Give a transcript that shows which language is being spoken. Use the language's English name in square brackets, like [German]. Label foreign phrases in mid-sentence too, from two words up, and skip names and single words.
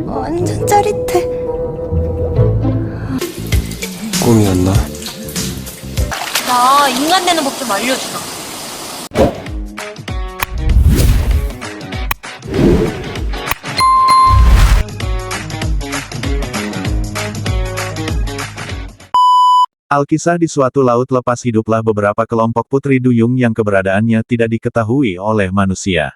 [Korean] 완전 짜릿해. 꿈이었나? 나 인간 되는 법 좀 알려주라. [Indonesian] Alkisah di suatu laut lepas hiduplah beberapa kelompok putri duyung yang keberadaannya tidak diketahui oleh manusia.